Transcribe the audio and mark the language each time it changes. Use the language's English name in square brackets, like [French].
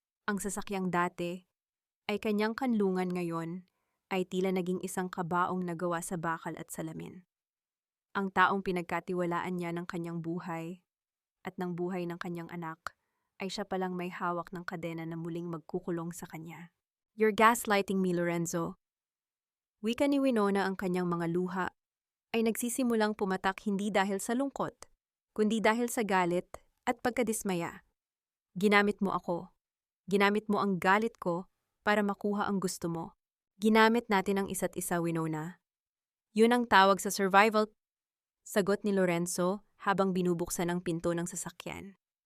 [Filipino] Ang sasakyang dati ay kanyang kanlungan ngayon ay tila naging isang kabaong nagawa sa bakal at salamin. Ang taong pinagkatiwalaan niya ng kanyang buhay at ng buhay ng kanyang anak ay siya palang may hawak ng kadena na muling magkukulong sa kanya. [English] You're gaslighting me, Lorenzo. [Filipino] Wika ni Winona, ang kanyang mga luha ay nagsisimulang pumatak hindi dahil sa lungkot, kundi dahil sa galit at pagkadismaya. Ginamit mo ako. Ginamit mo ang galit ko para makuha ang gusto mo. Ginamit natin ang isa't isa, Winona. Yun ang tawag sa survival, sagot ni Lorenzo habang binubuksan ang pinto ng sasakyan.